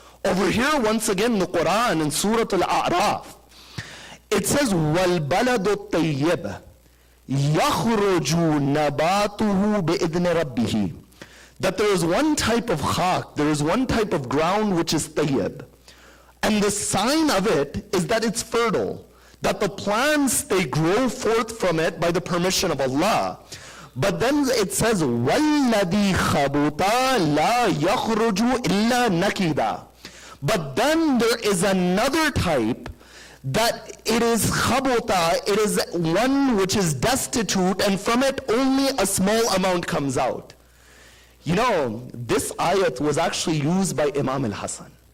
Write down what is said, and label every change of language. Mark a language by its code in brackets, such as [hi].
[en] Over here, once again, the Quran in Surah Al-A'raf, it says, [ar] وَالْبَلَدُ الطَّيِّبُ يَخْرُجُ نَبَاتُهُ بِإِذْنِ رَبِّهِ. [en] That there is one type of khak, there is one type of ground which is tayyib. And the sign of it is that it's fertile, that the plants, they grow forth from it by the permission of Allah. But then it says, [ar] وَالَّذِي خَبُطَ لَا يَخْرُجُ إِلَّا نَكِدًا. [en] But then there is another type that it is khabuta, it is one which is destitute, and from it only a small amount comes out. You know, this ayat was actually used by Imam al-Hasan.